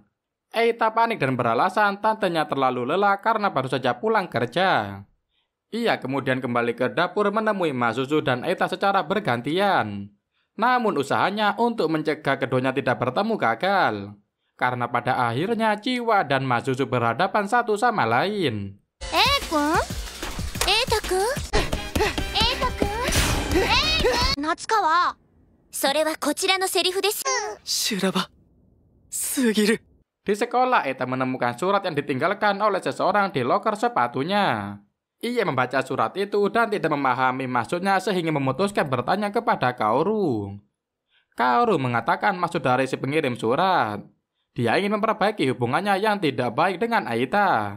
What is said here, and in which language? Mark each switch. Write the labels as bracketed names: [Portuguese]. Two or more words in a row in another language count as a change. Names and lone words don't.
[Indonesian] Eita panik dan beralasan tantenya terlalu lelah karena baru saja pulang kerja. Ia kemudian kembali ke dapur menemui Mazuzu dan Eita secara bergantian. Namun usahanya untuk mencegah keduanya tidak bertemu gagal. Karena pada akhirnya Chiwa dan Mazuzu berhadapan satu sama lain. [Japanese] 君瑛太くん夏川それはこちらのセリフです。修羅場すぎる。 [Indonesian] Di sekolah, Eita menemukan surat yang ditinggalkan oleh seseorang di loker sepatunya. Ia membaca surat itu dan tidak memahami maksudnya sehingga memutuskan bertanya kepada Kaoru. Kaoru mengatakan maksud dari si pengirim surat. Dia ingin memperbaiki hubungannya yang tidak baik dengan Aita.